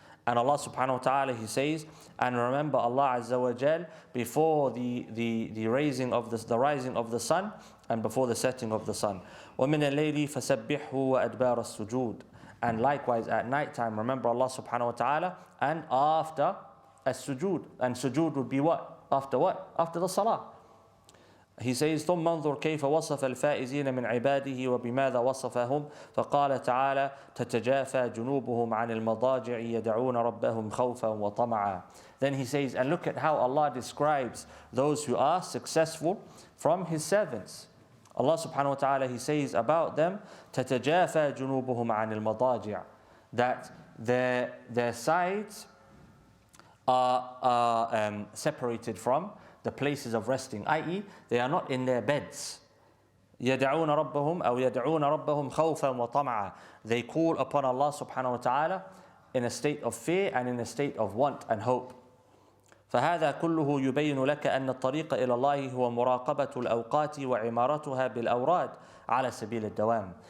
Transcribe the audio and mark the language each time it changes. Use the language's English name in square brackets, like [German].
[English] And Allah subhanahu wa ta'ala, He says, and remember Allah Azza wa Jal before the rising of the sun and before the setting of the sun. [Arabic] وَمِنَ اللَّيْلِ فَسَبِّحْهُ وَأَدْبَارَ السُّجُودِ. [English] And likewise at night time, remember Allah subhanahu wa ta'ala and after as-sujood. And sujood would be what? After what? After the salah. He says, [Arabic] ثم انظر كيف وصف الفائزين من عباده وبماذا وصفهم فقال تعالى تتجافى جنوبهم عن المضاجع يدعون ربهم خوفا وطمعا. [English] Then he says, and look at how Allah describes those who are successful from His servants. Allah subhanahu wa ta'ala, He says about them [Arabic] تتجافى جنوبهم عن المضاجع, [English] that their sides are separated from the places of resting, i.e. they are not in their beds. [Arabic] يَدْعُونَ رَبَّهُمْ أو يَدْعُونَ رَبَّهُمْ خَوْفًا وَطَمَعًا. [English] They call upon Allah subhanahu wa ta'ala in a state of fear and in a state of want and hope. [Arabic] فهذا كله يبين لك أن الطريق إلى الله هو مراقبة الأوقات وعمارتها بالأوراد على سبيل الدوام.